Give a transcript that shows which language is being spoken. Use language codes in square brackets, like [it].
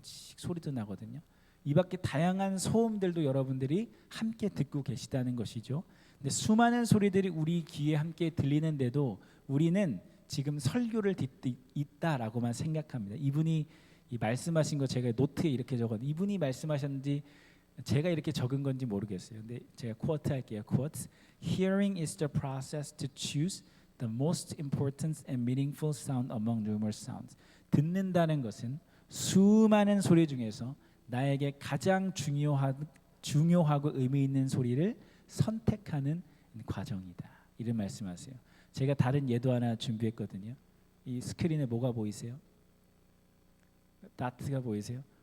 [ko] 소리도 나거든요. 이 밖에 다양한 소음들도 여러분들이 함께 듣고 계시다는 것이죠. 근데 수많은 소리들이 우리 귀에 함께 들리는데도 우리는 지금 설교를 듣고 있다라고만 생각합니다. 이분이 이 말씀하신 거 제가 노트에 이렇게 적었. 이분이 말씀하셨는지 제가 이렇게 적은 건지 모르겠어요. 근데 제가 쿼트 할게요. 쿼트. [en] Hearing is the process to choose the most important and meaningful sound among numerous sounds. [ko] 듣는다는 것은 수많은 소리 중에서 나에게 가장 중요하고 의미 있는 소리를 선택하는 과정이다. 이런 말씀하세요. 제가 다른 예도 하나 준비했거든요. 이 스크린에 뭐가 보이세요? 다트가 보이세요?